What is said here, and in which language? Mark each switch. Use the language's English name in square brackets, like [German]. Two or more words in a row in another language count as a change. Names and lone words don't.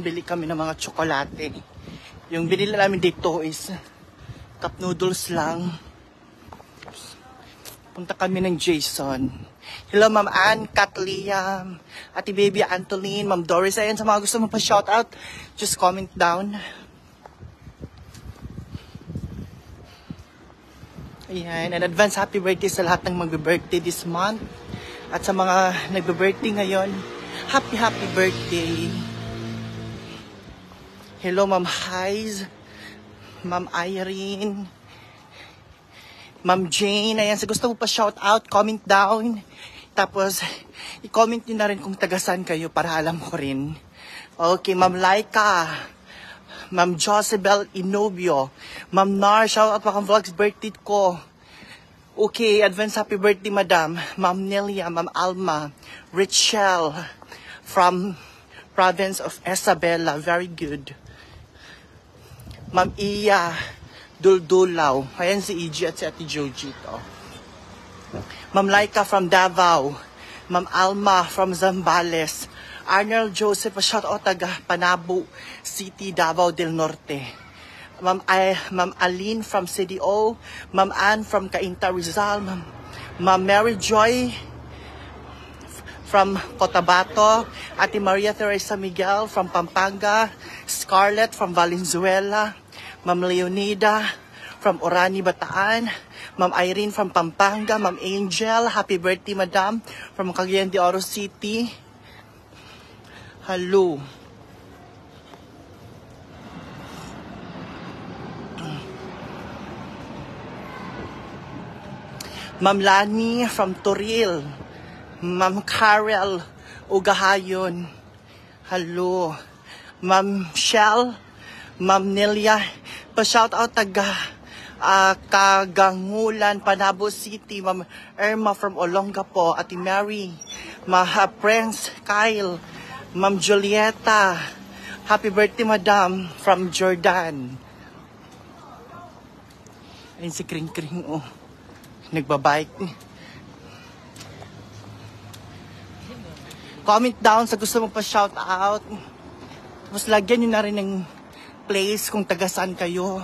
[Filipino] Bili kami ng mga tsokolate. Yung binili namin dito is [English] cup noodles [Filipino] lang. Punta kami ng Jason. Hello Ma'am Ann, Katlia, Ate Baby Antoline, Ma'am Doris. Ayan, sa mga gusto mo pa shoutout, [English] just comment down. Ayan, and advance happy birthday [Filipino] sa lahat ng magbe-birthday [English] this month. [Filipino] At sa mga nagbe-birthday ngayon, [English] happy birthday. [Filipino] Hello Ma'am Hiz, Ma'am Irene, Ma'am Jane. Ayan, sa gusto mo pa [English] shout out, comment down. [Filipino] Tapos, i-comment nyo na rin kung tagasan kayo para alam ko rin. Okay, Ma'am Laika, Ma'am Josebel Inobio, Ma'am Nar, [English] shout out [Filipino] pa kang vlogs birthday ko. [English] Okay, advance happy birthday, Madam. Ma'am Nelia, Ma'am Alma, Richelle, from province of Isabela. Very good. Ma'am Iya, Duldulaw. [Filipino] Ayan si EG at si Ate Joji to. [English] Ma'am Laika from Davao. Ma'am Alma from Zambales. Arnold Joseph, shout out taga Panabo City, Davao del Norte. Ma'am Aline from CDO, Ma'am Ann from Cainta Rizal, Ma'am Mary Joy from Cotabato, Ate Maria Teresa Miguel from Pampanga, Scarlett from Valenzuela, Ma'am Leonida from Orani, Bataan, Ma'am Irene from Pampanga, Ma'am Angel, happy birthday Madam, from Cagayan de Oro City. Hello. Ma'am Lani from Toril. Ma'am Karel Ugahayon. Hello. Ma'am Shell. Ma'am Nelia. [Filipino] Pa-shout out taga Kagangulan, Panabo City. [English] Ma'am Irma from Olongapo. Ate Mary. Prince Kyle. Ma'am Julieta. Happy birthday, Madam. From Jordan. [Filipino] Ayun si Kring Kring, oh. Nagbabike. [English] Comment down [Filipino] sa gusto mo pa [English] shout out. [Filipino] Tapos lagyan nyo na rin ng place kung tagasan kayo.